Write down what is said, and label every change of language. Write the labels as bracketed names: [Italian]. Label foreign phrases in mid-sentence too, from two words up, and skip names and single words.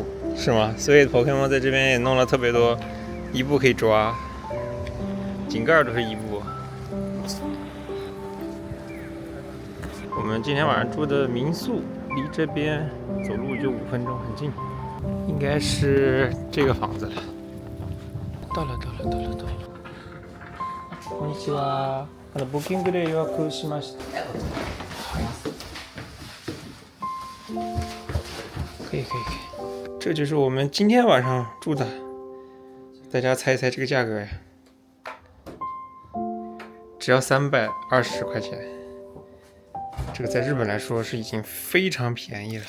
[Chinese] 是吗？所以 Pokemon 在这边也弄了特别多伊布可以抓，井盖都是伊布。我们今天晚上住的民宿离这边走路就5分钟，很近，应该是这个房子了。到了。 [Japanese] こんにちは。ブッキングで予約しました。 [Chinese] 可以。这就是我们今天晚上住的，大家猜一猜这个价格呀只要320块钱，这个在日本来说是已经非常便宜了。